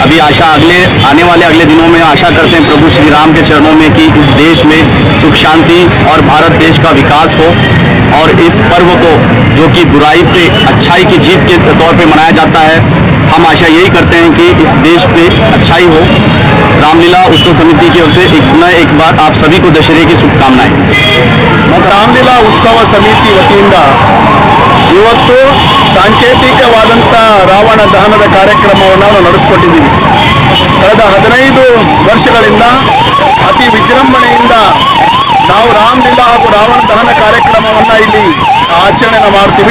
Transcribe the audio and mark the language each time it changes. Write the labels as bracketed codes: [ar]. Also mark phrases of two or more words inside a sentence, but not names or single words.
[hi] अभी आने वाले अगले दिनों में आशा करते हैं प्रभु श्री राम के चरणों में कि इस देश में सुख शांति और भारत देश का विकास हो। और इस पर्व को जो कि बुराई पे अच्छाई की जीत के तौर पे मनाया जाता है, हम आशा यही करते हैं कि इस देश पे अच्छाई हो। रामलीला उत्सव समिति की ओर से एक बार आप सभी को दशहरे की शुभकामनाएं। [kn] ರಾಮಲೀಲಾ ಉತ್ಸವ ಸಮಿತಿ ವತಿಯಿಂದ ಇವತ್ತು ಸಾಂಕೇತಿಕವಾದಂಥ ರಾವಣ ದಹನದ ಕಾರ್ಯಕ್ರಮವನ್ನು ನಾವು ನಡೆಸಿಕೊಟ್ಟಿದ್ದೀವಿ. ಕಳೆದ 15 ವರ್ಷಗಳಿಂದ ಅತಿ ವಿಜೃಂಭಣೆಯಿಂದ ನಾವು ರಾಮಲೀಲಾ ಹಾಗೂ ರಾವಣ ದಹನ ಕಾರ್ಯಕ್ರಮವನ್ನು ಇಲ್ಲಿ ಆಚರಣೆ ಮಾಡ್ತೀವಿ.